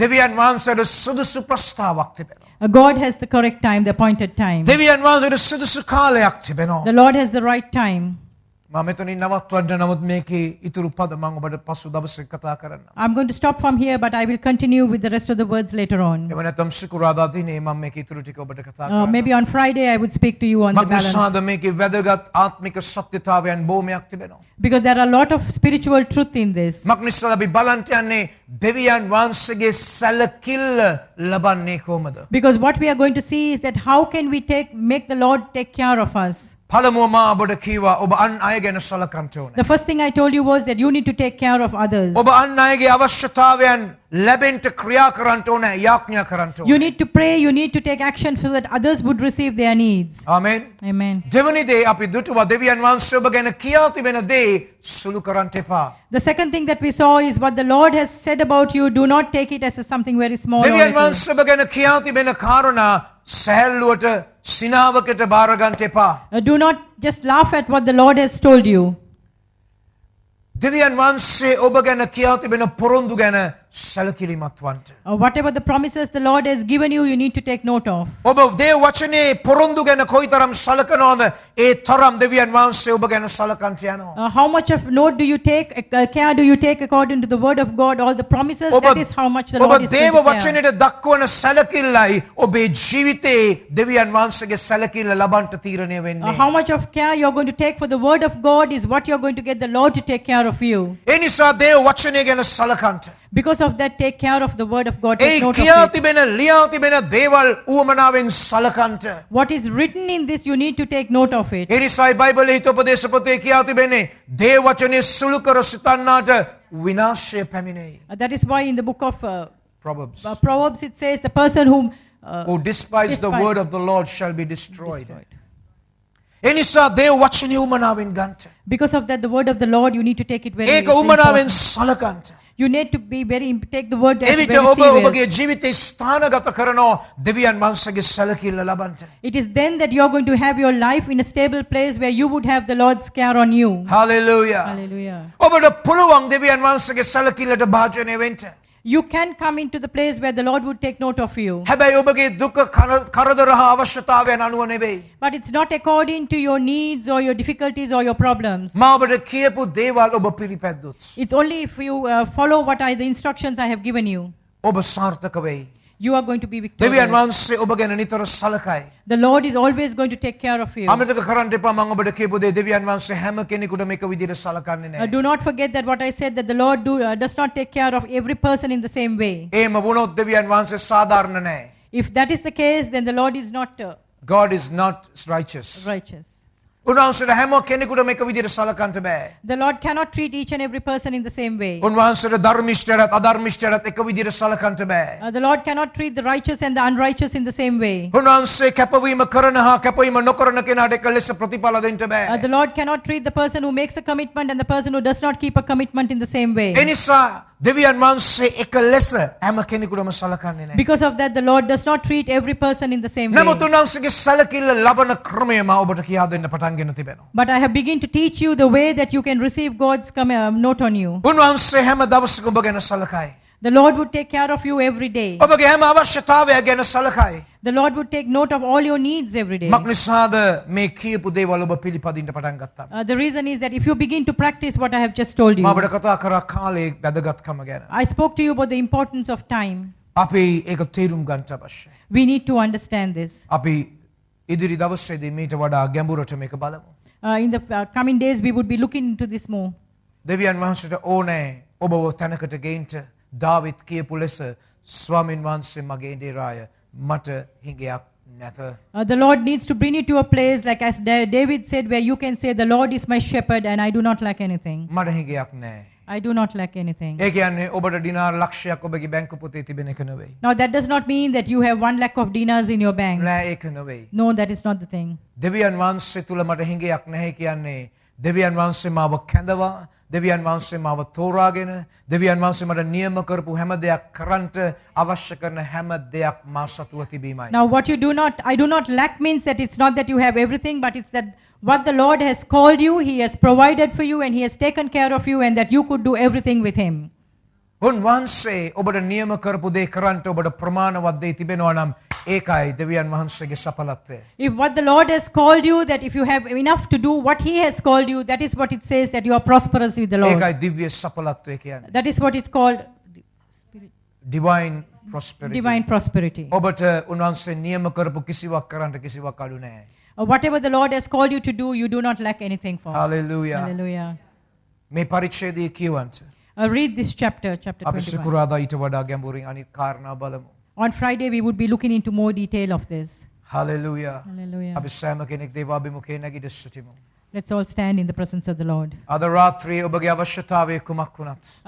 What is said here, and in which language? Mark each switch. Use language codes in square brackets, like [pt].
[si] දෙවියන් වහන්සේට සුදුසු ප්‍රස්තාවක් තිබෙනවා. [en] God has the correct time, the appointed time. [si] දෙවියන් වහන්සේට සුදුසු කාලයක් තිබෙනවා. [en] The Lord has the right time. [si] මම මෙතනින් නවත්වන්න නමුත් මේකේ ඉතුරු පද මම ඔබට පසු දවසේ කතා කරන්න. [en] I'm going to stop from here, but I will continue with the rest of the words later on. [si] එව නැත්නම් සිකුරාදා දිනේ මම මේකේ ඉතුරු ටික ඔබට කතා කරන්න. [en] Maybe on Friday I would speak to you on the balance. [si] මක්නිසාද මේකේ වැදගත් ආත්මික සත්‍යතාවයන් බොහොමයක් තිබෙනවා. [en] Because there are a lot of spiritual truth in this. [si] මක්නිසාද අපි බලන්ට යන්නේ දෙවියන් වහන්සේගේ සැලකිල්ල ලබන්නේ කොහොමද? [en] Because what we are going to see is that how can we make the Lord take care of us? [si] පළමුව මා ඔබට කීවා ඔබ අන් අය ගැන සලකන්න ඕනේ. [en] The first thing I told you was that you need to take care of others. [si] ඔබ අන් අයගේ අවශ්‍යතාවයන් ලැබෙන්න ක්‍රියා කරන්න ඕනේ, යාඥා කරන්න [en] You [si] ඕනේ. [en] need to pray, you need to take action so that others would receive their needs. [si] Amen. [en] Amen. [si] දෙවනි දේ අපි දුටුවා දෙවියන් වහන්සේ ඔබ ගැන කියා තිබෙන දේ සුළු කරන්න එපා. [en] The second thing that we saw is what the Lord has said about you. Do not take it as something very small. or [si] දෙවියන් [en] little. [si] වහන්සේ ඔබ ගැන කියා තිබෙන කාරණා සැහැල්ලුවට සිනාවකට බාර ගන්න එපා. [en] Do not just laugh at what the Lord has told you. [si] දෙවියන් වහන්සේ ඔබ ගැන කියා තිබෙන පොරොන්දු ගැන සැලකිලිමත් වන්ට. [en] Whatever the promises the Lord has given you, you need to take note of. [si] ඔබ දේව වචනේ පොරොන්දු ගැන කොයිතරම් සලකනවද ඒ තරම් දෙවියන් වහන්සේ ඔබ ගැන සලකන්ට යනවා. [en] How much of note do you take, care do you take according to the word of God, all the promises? [si] ඔබ [en] That is how much the Lord is [si] දේව [en] going to care. [si] වචනයට දක්වන සැලකිල්ලයි ඔබේ ජීවිතේ දෙවියන් වහන්සේගේ සැලකිල්ල ලබන්ට තීරණය වෙන්නේ. [en] How much of care you're going to take for the word of God is what you're going to get the Lord to take care of you. [si] ඒ නිසා දේව වචනය ගැන සලකන්ට. [en] Because of that, take care of the word of God. [si] A [en] Take note [si] කියා [en] of it. [si] තිබෙන ලියා තිබෙන දේවල් උවමනාවෙන් සලකන්ට. [en] What is written in this, you need to take note of it. [si] ඒ නිසායි බයිබලයේ හිතෝපදේශ පොතේ කියා තිබෙන්නේ දේව වචනේ සුළු කර සිතන්නාට විනාශය පැමිණෙයි. [en] That is why in the book of Proverbs. Proverbs it says, the person whom Who despise the despise- word of the Lord shall be destroyed. destroyed. [si] ඒ නිසා දේව වචනේ උවමනාවෙන් ගන්නට. [en] Because of that, the word of the Lord, you need to take it very [si] ඒක [en] seriously. [si] උවමනාවෙන් සලකන්ට. [en] You need to be take the word as [si] එවිට [en] very [si] ඔබ [en] serious. [si] ඔබගේ ජීවිතේ ස්ථානගත කරනවා දෙවියන් වහන්සේගේ සැලකිල්ල ලබන්ට. [en] It is then that you are going to have your life in a stable place where you would have the Lord's care on you. Hallelujah. Hallelujah. [si] ඔබට පුළුවන් දෙවියන් වහන්සේගේ සැලකිල්ලට භාජනය වෙන්න. [en] You can come into the place where the Lord would take note of you. [si] හැබැයි ඔබගේ දුක කරදර හා අවශ්‍යතාවයන් අනුව නෙවෙයි. [en] But it's not according to your needs or your difficulties or your problems. [si] මා ඔබට කියපු දේවල් ඔබ පිළිපැද්දොත් [en] It's only if you follow what are the instructions I have given you, [si] ඔබ සාර්ථක වෙයි. [en] you are going to be [si] දෙවියන් [en] victorious. [si] වහන්සේ ඔබ ගැන නිතර සලකයි. [en] The Lord is always going to take care of you. [si] අමතක කරන්න එපා මම ඔබට කියපු දේ දෙවියන් වහන්සේ හැම කෙනෙකුටම එක විදිහට සලකන්නේ නැහැ. [en] Do not forget that what I said, that the Lord does not take care of every person in the same way. [si] එහෙම වුණොත් දෙවියන් වහන්සේ සාධාරණ නැහැ. [en] If that is the case, then the Lord is not God is not righteous. righteous. [si] උන්වහන්සේට හැම කෙනෙකුටම එක විදිහට සලකන්න බෑ. [en] The Lord cannot treat each and every person in the same way. [si] උන්වහන්සේට ධර්මිෂ්ඨයරත් අධර්මිෂ්ඨයරත් එක විදිහට සලකන්න බෑ. [en] The Lord cannot treat the righteous and the unrighteous in the same way. [si] උන්වහන්සේ කැපවීම කරන හා කැපවීම නොකරන කෙනාට එක ලෙස ප්‍රතිඵල දෙන්න බෑ. [en] The Lord cannot treat the person who makes a commitment and the person who does not keep a commitment in the same way. [si] ඒ නිසා දෙවියන් වහන්සේ එක ලෙස හැම කෙනෙකුටම සලකන්නේ නැහැ. [en] Because of that, the Lord does not treat every person in the same way. [si] නමුත් උන්වහන්සේගේ සලකිල්ල ලබන ක්‍රමය මා ඔබට කියා දෙන්න පටන්ගෙන තිබෙනවා. [en] But I have begun to teach you the way that you can receive God's note on you. [si] උන්වහන්සේ හැම දවසක ඔබ ගැන සලකයි. [en] The Lord would take care of you every day. [si] ඔබගේ හැම අවශ්‍යතාවයක් ගැන සලකයි. [en] The Lord would take note of all your needs every day. [si] මක් නිසාද මේ කියපු දේවල් ඔබ පිළිපදින්න පටන් ගත්තා. [en] The reason is that if you begin to practice what I have just told you, [si] මම ඔබට කතා කරා කාලේ වැදගත්කම ගැන. [en] I spoke to you about the importance of time. [si] අපි ඒක තේරුම් ගන්න අවශ්‍යයි. [en] We need to understand this. [si] අපි ඉදිරි දවසේදී මීට වඩා ගැඹුරට මේක බලමු. [en] In the coming days, we would be looking into this more. [si] දෙවියන් වහන්සේට ඕනේ ඔබව තැනකට ගේන්න දාවිත් කියපු ලෙස ස්වාමින් වහන්සේ මගේ ඉදිරිය මට හිඟයක් නැත. [en] The Lord needs to bring you to a place like as David said, where you can say, the Lord is my shepherd and I do not lack anything. [si] මට හිඟයක් නැහැ. [en] I do not lack anything. [si] ඒ කියන්නේ ඔබට dinar ලක්ෂයක් ඔබගේ බැංකු පොතේ තිබෙන එක නෙවෙයි. [en] Now that does not mean that you have 1 lakh of dinars in your bank. [si] නෑ ඒක නෙවෙයි. [en] No, that is not the thing. [si] දෙවියන් වහන්සේ තුල මට හිඟයක් නැහැ කියන්නේ දෙවියන් වහන්සේ මාව කැඳවා දෙවියන් වහන්සේ මාව තෝරාගෙන දෙවියන් වහන්සේ මට නියම කරපු හැම දෙයක් කරන්නට අවශ්‍ය කරන හැම දෙයක් මා සතුව තිබීමයි. [en] Now what you do not, I do not lack means that it's not that you have everything, but it's that what the Lord has called you, He has provided for you and He has taken care of you and that you could do everything with Him. [si] උන්වහන්සේ ඔබට නියම කරපු දේ කරන්නට ඔබට ප්‍රමාණවත් දේ තිබෙනවා නම් ඒකයි දෙවියන් වහන්සේගේ සඵලත්වය. [en] If what the Lord has called you, that if you have enough to do what He has called you, that is what it says, that you are prosperous with the Lord. [si] ඒකයි දිව්‍ය සඵලත්වය කියන්නේ. [en] That is what it's called, divine prosperity. divine prosperity. [si] ඔබට උන්වහන්සේ නියම කරපු කිසිවක් කරන්නට කිසිවක් අඩු නැහැ. [en] Whatever the Lord has called you to do, you do not lack anything for. Hallelujah. Hallelujah. [si] මේ පරිච්ඡේදය කියවන්ට [en] Read this chapter, chapter [si] අපි [en] 21. [si] සිකුරාදා ඊට වඩා ගැඹුරින් අනිත් කාරණා බලමු. [en] On Friday, we would be looking into more detail of this. Hallelujah. Hallelujah. [si] අපි සෑම කෙනෙක් දේවාභිමුඛේ නැගිට සිටිමු. [en] Let's all stand in the presence of the Lord. [si] අද රාත්‍රියේ ඔබගේ අවශ්‍යතාවය කුමක් වුණත්